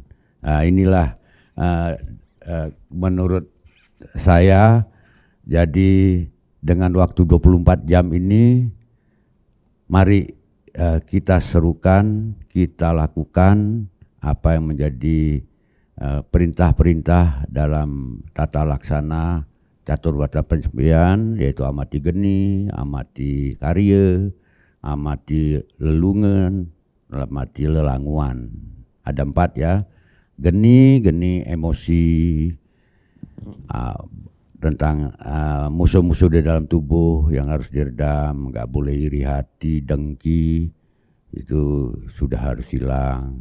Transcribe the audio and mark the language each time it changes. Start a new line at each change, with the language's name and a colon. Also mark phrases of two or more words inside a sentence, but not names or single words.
Indonesian: Nah, inilah menurut saya, jadi dengan waktu 24 jam ini mari kita serukan, kita lakukan apa yang menjadi perintah-perintah dalam tata laksana
Balinese: catur berata penyepian,
Indonesian: yaitu
Balinese: amati geni, amati karya, amati lelungan, amati lelanguan.
Indonesian: Ada 4 ya, geni emosi, tentang musuh-musuh di dalam tubuh yang harus diredam, nggak boleh iri hati, dengki, itu sudah harus hilang.